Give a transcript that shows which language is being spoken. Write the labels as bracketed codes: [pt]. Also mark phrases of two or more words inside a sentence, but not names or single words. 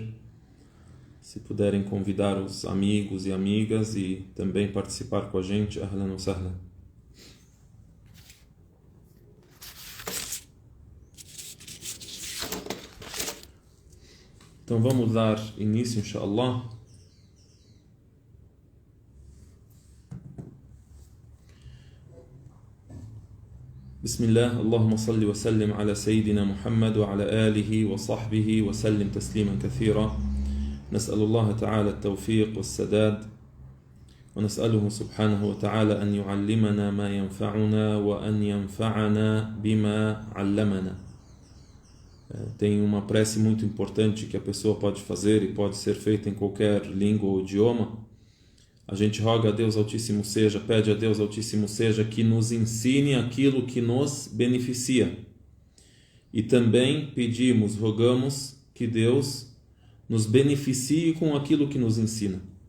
[pt] Se puderem convidar os amigos e amigas e também participar com a gente, [ar] أهلاً وسهلاً. [pt] Então vamos dar início, inshallah. [ar] بسم الله اللهم صل وسلم على سيدنا محمد وعلى آله وصحبه وسلم تسليما كثيرا. نسأل الله تعالى التوفيق والسداد ونسأله سبحانه وتعالى أن يعلمنا ما ينفعنا وأن ينفعنا بما علمنا. [pt] Tem uma prece muito importante que a pessoa pode fazer e pode ser feita em qualquer língua ou idioma. A gente roga a Deus Altíssimo seja, pede a Deus Altíssimo seja que nos ensine aquilo que nos beneficia. E também pedimos, rogamos que Deus nos beneficie com aquilo que nos ensina.